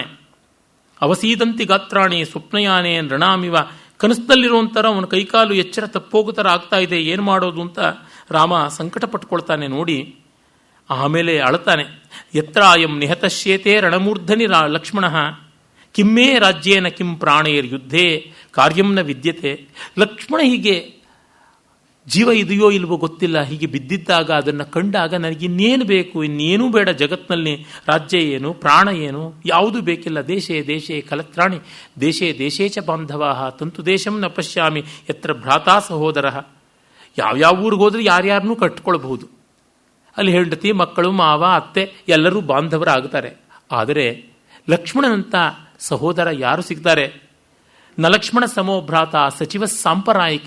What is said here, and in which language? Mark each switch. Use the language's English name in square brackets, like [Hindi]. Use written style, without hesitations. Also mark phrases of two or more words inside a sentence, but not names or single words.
[Sanskrit] ಅವಸೀದಂತಿ ಗಾತ್ರಾಣಿ ಸ್ವಪ್ನಯಾನೇ ನೃಣಾಮಿವ, [Kannada] ಕನಸದಲ್ಲಿರುವಂಥರ ಅವನ ಕೈಕಾಲು ಎಚ್ಚರ ತಪ್ಪೋಗೋ ಥರ ಆಗ್ತಾ ಇದೆ, ಏನು ಮಾಡೋದು ಅಂತ ರಾಮ ಸಂಕಟ ಪಟ್ಕೊಳ್ತಾನೆ. ನೋಡಿ, ಆಮೇಲೆ ಅಳತಾನೆ. [Sanskrit] ಯತ್ರಾಯಂ ನಿಹತಶ್ಯೇತೆ ರಣಮೂರ್ಧನಿ ಲಕ್ಷ್ಮಣ ಕಿಮ್ಮೇ ರಾಜ್ಯೇನ ಕಿಂ ಪ್ರಾಣೇರ್ ಯುದ್ಧೇ ಕಾರ್ಯಂ ನ ವಿದ್ಯತೆ. [Kannada] ಲಕ್ಷ್ಮಣ ಹೀಗೆ ಜೀವ ಇದೆಯೋ ಇಲ್ವೋ ಗೊತ್ತಿಲ್ಲ, ಹೀಗೆ ಬಿದ್ದಿದ್ದಾಗ ಅದನ್ನು ಕಂಡಾಗ ನನಗಿನ್ನೇನು ಬೇಕು, ಇನ್ನೇನೂ ಬೇಡ ಜಗತ್ತಿನಲ್ಲಿ. ರಾಜ್ಯ ಏನು, ಪ್ರಾಣ ಏನು, ಯಾವುದೂ ಬೇಕಿಲ್ಲ. [Sanskrit] ದೇಶೇ ದೇಶೇ ಕಲತ್ರಾಣಿ ದೇಶೇ ದೇಶೇ ಚ ಬಾಂಧವಾಹ ತಂತು ದೇಶಂ ನ ಪಶ್ಯಾಮಿ ಯತ್ರ ಭ್ರಾತಾ ಸಹೋದರ. [Kannada] ಯಾವ್ಯಾವ ಊರಿಗೆ ಹೋದ್ರೆ ಯಾರ್ಯಾರನ್ನೂ ಕಟ್ಕೊಳ್ಬಹುದು. ಅಲ್ಲಿ ಹೆಂಡತಿ, ಮಕ್ಕಳು, ಮಾವ, ಅತ್ತೆ ಎಲ್ಲರೂ ಬಾಂಧವರಾಗ್ತಾರೆ. ಆದರೆ ಲಕ್ಷ್ಮಣನಂಥ ಸಹೋದರ ಯಾರು ಸಿಗ್ತಾರೆ? [Sanskrit] ನ ಲಕ್ಷ್ಮಣ ಸಮೋ ಭ್ರಾತ ಸಚಿವ ಸಾಂಪ್ರದಾಯಿಕ.